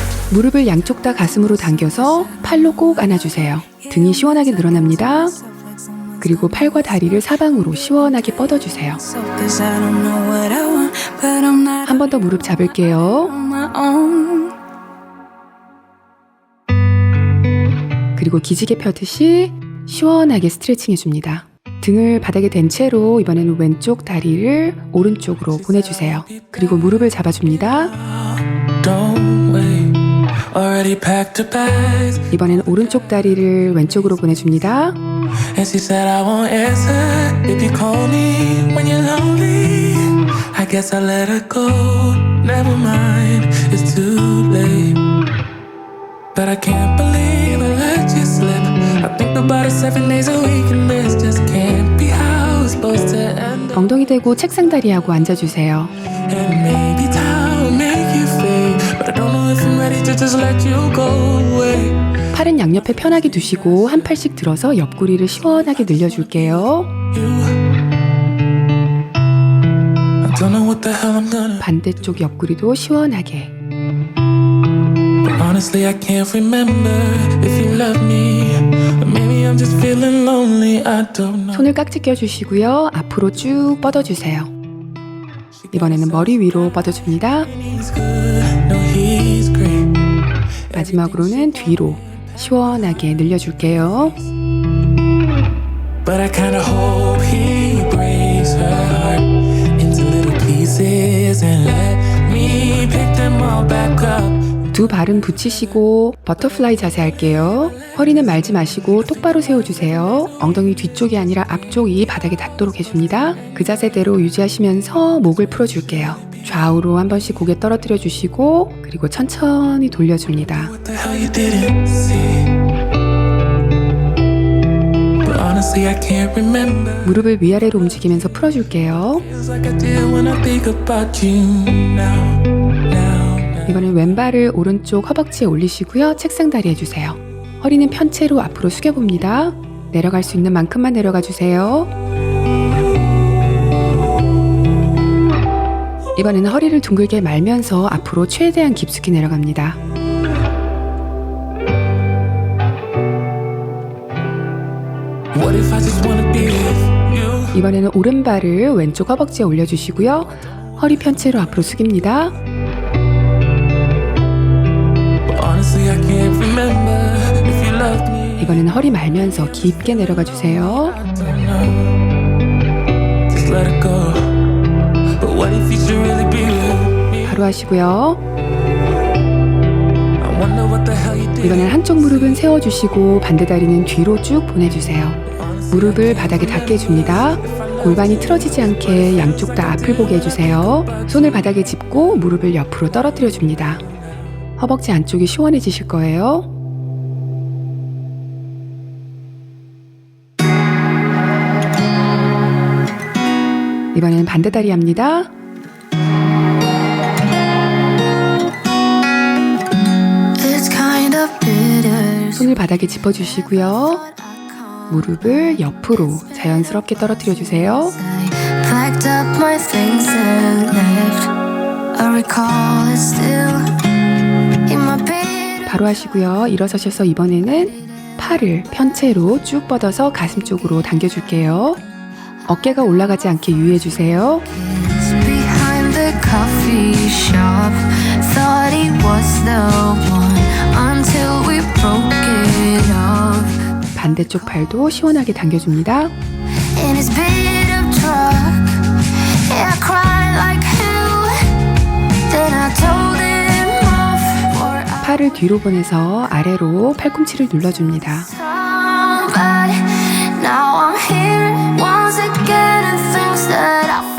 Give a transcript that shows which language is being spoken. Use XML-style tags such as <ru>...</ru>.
<ko>무릎을 양쪽 다 가슴으로 당겨서 팔로 꼭 안아주세요. 등이 시원하게 늘어납니다. 그리고 팔과 다리를 사방으로 시원하게 뻗어주세요.</ko> <en>So, 'cause I don't know what I want, but I'm not</en> <ko>한 번 더 무릎 잡을게요.</ko> <en>on my own.</en> <ko>그리고 기지개 펴듯이 시원하게 스트레칭 해줍니다. 등을 바닥에 댄 채로 이번에는 왼쪽 다리를 오른쪽으로 보내주세요. 그리고 무릎을 잡아줍니다.</ko> <en>Don't wait. Already packed her bags.</en> <ko>이번에는 오른쪽 다리를 왼쪽으로 보내줍니다.</ko> <en>And she said I won't answer if you call me when you're lonely. I guess I let her go. Never mind, it's too late. But I can't believe I let you slip. I think about it 7 days a week and this just can't be how it's supposed to end.</en> <ko>엉덩이 대고 책상 다리하고 앉아주세요.</ko> <en>And maybe time will make you fade. But I don't know if I'm ready to just let you go away.</en> <ko>팔은 양옆에 편하게 두시고 한 팔씩 들어서 옆구리를 시원하게 늘려줄게요.</ko> <en>I don't know what the hell I'm gonna.</en> <ko>반대쪽 옆구리도 시원하게.</ko> <en>But honestly, I can't remember if you love me. Or maybe I'm just feeling lonely. I don't know.</en> <ko>손을 깍지 껴주시고요. 앞으로 쭉 뻗어주세요. 이번에는 머리 위로 뻗어줍니다.</ko> <en>He's good, no, he's great.</en> <ko>마지막으로는 뒤로 시원하게 늘려줄게요.</ko> <en>But I kinda hope he breaks her heart into little pieces and let me pick them all back up.</en> <ko>두 발은 붙이시고 버터플라이 자세 할게요. 허리는 말지 마시고 똑바로 세워주세요. 엉덩이 뒤쪽이 아니라 앞쪽이 바닥에 닿도록 해줍니다. 그 자세대로 유지하시면서 목을 풀어줄게요. 좌우로 한 번씩 고개 떨어뜨려 주시고 그리고 천천히 돌려줍니다.</ko> <en>What the hell you didn't see? But honestly, I can't remember.</en> <ko>무릎을 위아래로 움직이면서 풀어줄게요.</ko> <en>Feels like I did when I think about you now.</en> <ko>이번엔 왼발을 오른쪽 허벅지에 올리시고요. 책상 다리 해주세요. 허리는 편채로 앞으로 숙여봅니다. 내려갈 수 있는 만큼만 내려가 주세요. 이번에는 허리를 둥글게 말면서 앞으로 최대한 깊숙이 내려갑니다.</ko> <en>What if I just wanna be with you?</en> <ko>이번에는 오른발을 왼쪽 허벅지에 올려주시고요. 허리 편채로 앞으로 숙입니다.</ko> <en>Honestly, I can't remember if you loved me.</en> <ko>이번에는 허리 말면서 깊게 내려가 주세요.</ko> <en>Just let it go. But what if you should really be with me?</en> <ko>바로 하시고요.</ko> <en>I wonder what the hell you did.</en> <ko>이번엔 한쪽 무릎은 세워주시고 반대 다리는 뒤로 쭉 보내주세요. 무릎을 바닥에 닿게 해줍니다. 골반이 틀어지지 않게 양쪽 다 앞을 보게 해주세요. 손을 바닥에 짚고 무릎을 옆으로 떨어뜨려 줍니다. 허벅지 안쪽이 시원해지실 거예요. 이번에는 반대 다리 합니다.</ko> <en>It's kind of bitter.</en> <ko>손을 바닥에 짚어주시고요. 무릎을 옆으로 자연스럽게 떨어뜨려 주세요.</ko> <en>Packed up my things and left. I recall it still in my bed.</en> <ko>바로 하시고요. 일어서셔서 이번에는 팔을 편채로 쭉 뻗어서 가슴 쪽으로 당겨줄게요. 어깨가 올라가지 않게 유의해 주세요.</ko> <en>Behind the coffee shop, thought he was the one until we broke it off.</en> <ko>반대쪽 팔도 시원하게 당겨줍니다.</ko> <en>In his beat up truck, yeah, I cried like hell. Then I told him off for</en> <ko>팔을 뒤로 보내서 아래로 팔꿈치를 눌러줍니다.</ko> <en>somebody. Now I'm here once again, and things that I</en>